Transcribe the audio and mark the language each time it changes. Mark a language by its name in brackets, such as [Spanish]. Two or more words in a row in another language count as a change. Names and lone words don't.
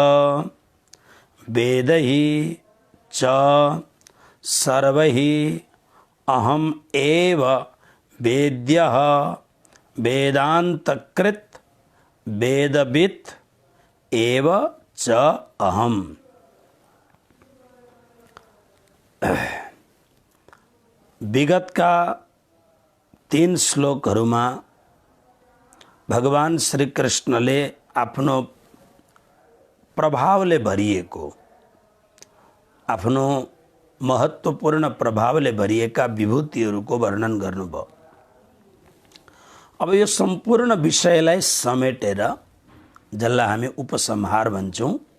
[Sanskrit] वेदैः च सर्वैः अहम् एव वेद्यः वेदान्तकृत् वेदवित् एव च अहम्। [Nepali] विगत का 3 श्लोकहरूमा भगवान श्री कृष्णले आफ्नो प्रभावले भरिएको, आफ्नो महत्त्वपूर्ण प्रभावले भरिएका विभूतिहरूको वर्णन गर्नुभयो। अब यो सम्पूर्ण विषयलाई समेटेर जसलाई हामी उपसंहार भन्छौं।